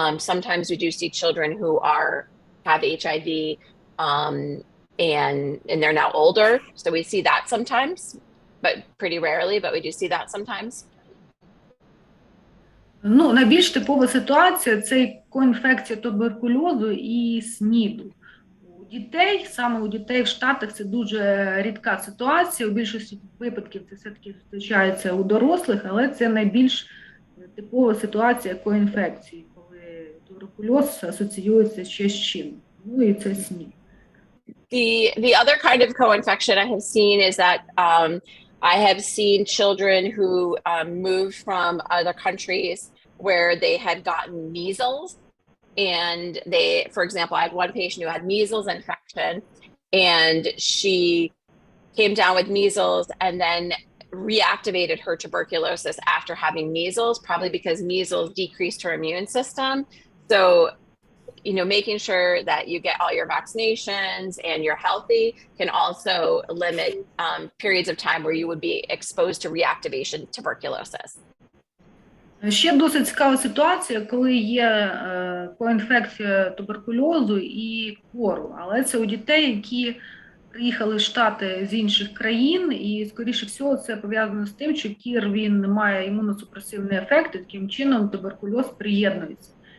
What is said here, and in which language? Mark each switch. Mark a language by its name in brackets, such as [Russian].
[English] Sometimes we do see children who have HIV and they're now older. So we see that sometimes, but pretty rarely, but we do see that sometimes. [Ukrainian] Ну, найбільш типова ситуація – це коінфекція туберкульозу і СНІДу. У дітей, саме у дітей в Штатах це дуже рідка ситуація. У більшості випадків це все-таки зустрічається у дорослих, але це найбільш типова ситуація коінфекції, коли туберкульоз асоціюється ще з чим. Ну і це СНІД. [English] The other kind of co-infection I have seen is that I have seen children who moved from other countries where they had gotten measles, and they, for example, I had one patient who had measles infection, and she came down with measles and then reactivated her tuberculosis after having measles, probably because measles decreased her immune system. So, you know, making sure that you get all your vaccinations and you're healthy can also limit periods of time where you would be exposed to reactivation tuberculosis. [Ukrainian] Ще досить цікава ситуація, коли є коінфекція туберкульозу і кору, але це у дітей, які приїхали в Штати з інших країн, і, скоріше всього, це пов'язано з тим, що кір, він має імуносупресивний ефект, і таким чином туберкульоз приєднується.